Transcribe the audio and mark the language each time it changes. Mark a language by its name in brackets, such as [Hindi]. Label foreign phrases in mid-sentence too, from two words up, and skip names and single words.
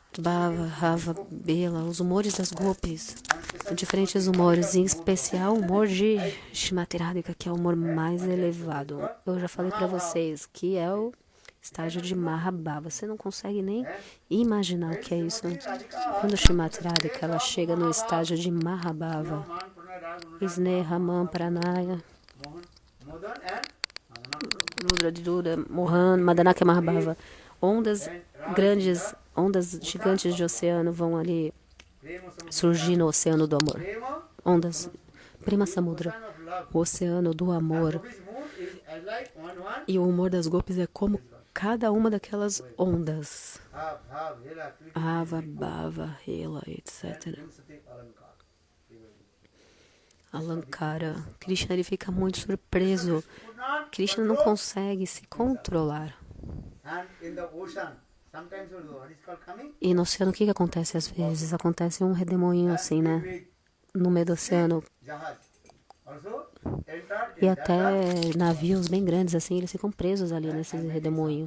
[Portuguese] Bhava, Rava, Bela, os humores das gopis, diferentes humores, em especial o humor de Shrimati Radhika, que é o humor mais elevado. Eu já falei pra vocês que é o estágio de Mahabhava. Você não consegue nem imaginar o que é isso. Quando Shrimati Radhika ela chega no estágio de Mahabhava, Sneha, Man, Pranaya, Modan and Rudra, Dura, Mohan, Madanaka, Mahabhava, ondas grandes, ondas gigantes de oceano vão ali surgir no oceano do amor. Ondas, [Sanskrit] प्रेम समुद्र, [Portuguese] o oceano do amor. E o humor das gopis é como cada uma daquelas ondas. Ava, Bhava, Hela, etc. Alankara. Krishna ele fica muito surpreso. Krishna não consegue se controlar. E no oceano o que acontece às vezes? Acontece um redemoinho assim, né? No meio do oceano. E até navios bem grandes assim, eles ficam presos ali nesse redemoinho.